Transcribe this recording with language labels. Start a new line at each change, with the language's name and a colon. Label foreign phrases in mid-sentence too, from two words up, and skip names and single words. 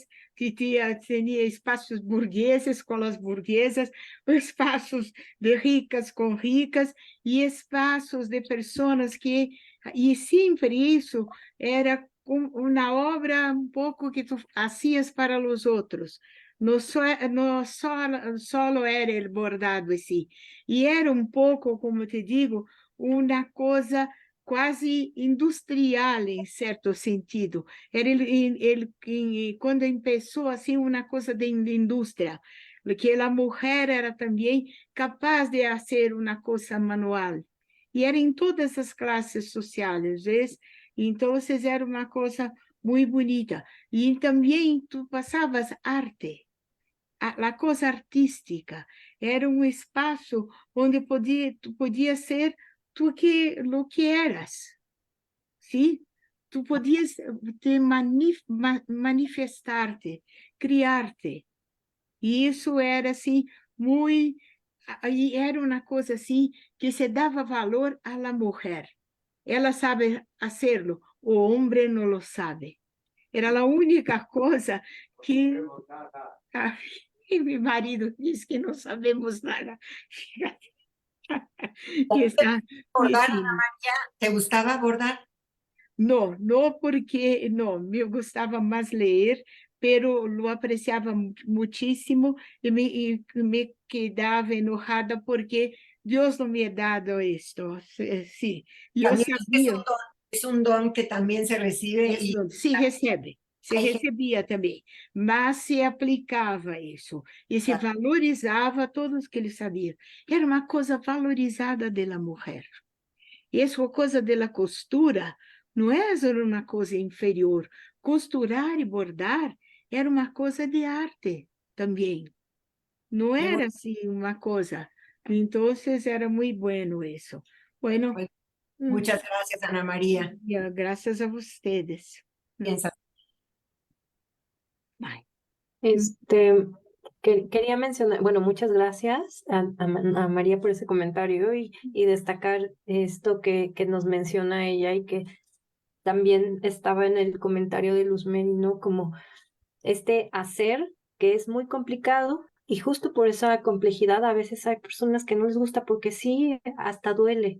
Spanish: Que tenía espacios burgueses con las burguesas, espacios de ricas con ricas y espacios de personas que, y siempre eso era una obra un poco que tú hacías para los otros. No, no solo era el bordado en sí. Y era un poco, como te digo, una cosa
Portuguese: quase industrial, em certo sentido. Era quando começou assim uma coisa de indústria, porque a mulher era também capaz de fazer uma coisa manual. E era em todas as classes sociais, ¿ves? Então, era uma coisa muito bonita. E também tu passavas arte, a coisa artística. Era um espaço onde tu podia ser
Spanish: lo que eras,
Portuguese: ¿sí? Tu podias te manifestar-te, criar-te. E isso era assim, muito... E era uma coisa assim que se dava valor à mulher. Ela sabe hacerlo, o homem não lo sabe. Era a única coisa que... E meu marido diz que não sabemos nada. Que está
Spanish: ¿Bordar, Ana
Portuguese: dizendo.
Spanish: María? ¿Te gustaba bordar?
Portuguese: Não, não porque não, me gostava mais ler,
Spanish: pero lo
Portuguese: apreciava muitíssimo e me quedava enojada porque Deus não
Spanish: me ha dado
Portuguese: isto. Sí, eu
Spanish: También
Portuguese: sabia.
Spanish: es un don que también se recibe y
Portuguese: Se recebe, se Aí- recebia também, mas se aplicava isso, e se valorizava todos que ele sabia. Era uma coisa valorizada da mulher. Essa coisa da costura não é uma coisa inferior. Costurar e bordar era uma coisa de arte também. Não era assim uma coisa. Então, era muito bueno isso.
Spanish: Bueno, muchas gracias, Ana María.
Portuguese: graças a vocês.
Spanish: Piensa. Bye. Quería mencionar, bueno, muchas gracias a María por ese comentario y destacar esto que nos menciona ella y que también estaba en el comentario de Luz Merino, como este hacer que es muy complicado y justo por esa complejidad a veces hay personas que no les gusta porque sí, hasta duele.